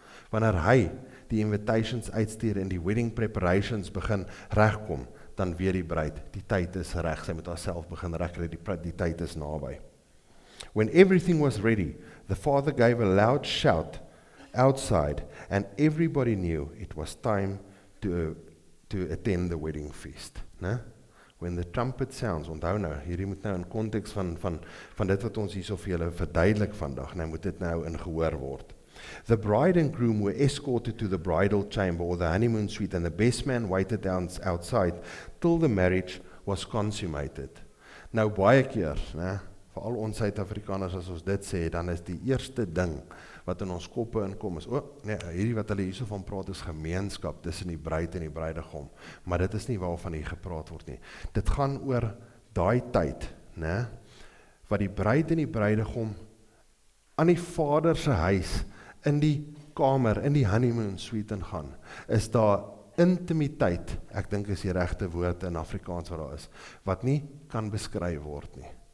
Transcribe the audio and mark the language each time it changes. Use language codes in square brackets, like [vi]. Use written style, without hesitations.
[af] Wanneer hy die invitations uitstuur en die wedding preparations begin regkom, dan weet die bruid, die tyd is reg, sy moet haarself begin regkry, die tyd is naby. [en] When everything was ready, the father gave a loud shout outside, and everybody knew it was time to attend the wedding feast. When the trumpet sounds, [af] onthou nou, hierdie moet nou in konteks van dit wat ons hierso vir julle verduidelik vandag, moet dit nou in gehoor word. [en] The bride and groom were escorted to the bridal chamber or the honeymoon suite, and the best man waited outside till the marriage was consummated. [af] Nou baie keer, veral ons Suid-Afrikaners, as ons dit sê, dan is die eerste ding wat in ons koppe inkom is, hierdie wat hulle hierso van praat is gemeenskap tussen die bruid en die bruidegom, maar dit is nie waarvan hier gepraat word nie. Dit gaan oor daai tyd, wat die bruid en die bruidegom aan die vader se huis, in die kamer, in die honeymoon suite ingaan, is daar intimiteit, ek dink is die regte woord in Afrikaans wat daar is, wat nie kan beskryf word nie.